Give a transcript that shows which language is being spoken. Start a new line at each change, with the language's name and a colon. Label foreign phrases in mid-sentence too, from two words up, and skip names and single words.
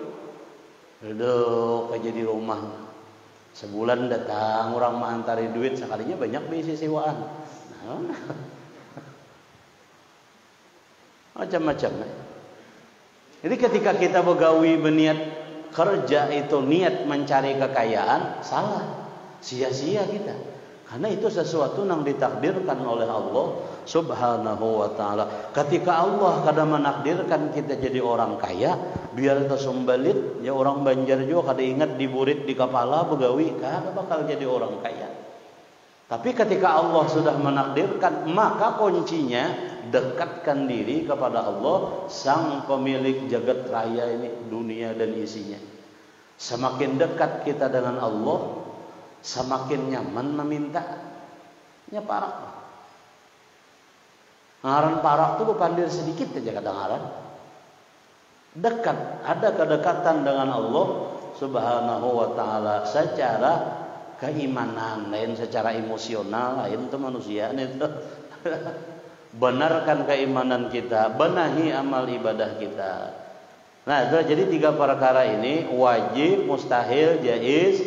Indonesian: Duduk aja di rumah.
Banjar: Sebulan datang orang mengantari duit, sekalinya banyak bisi sewaan.
Indonesian: Macam-macam. Jadi ketika kita begawi berniat kerja itu niat mencari kekayaan, salah, sia-sia kita. Karena itu sesuatu yang ditakdirkan oleh Allah
Arabic: سبحانه وتعالى.
Banjar: Ketika Allah kadang menakdirkan kita jadi orang kaya, biar kita sumbalit, ya orang Banjar juga kada ingat diburit di kepala begawi, kada bakal jadi orang kaya.
Indonesian: Tapi ketika Allah sudah menakdirkan, maka kuncinya dekatkan diri kepada Allah, sang pemilik jagat raya ini, dunia dan isinya. Semakin dekat kita dengan Allah, semakin nyaman meminta.
Banjar: Nya parak. Ngaran parak itu pandir sedikit aja kadang-kadang.
Indonesian: Dekat, ada kedekatan dengan Allah
Arabic: سبحانه وتعالى
Indonesian: secara keimanan, lain secara emosional, lain itu manusia itu. Benarkan keimanan kita, benahi amal ibadah kita. Nah, itu jadi 3 perkara ini wajib, mustahil, jaiz.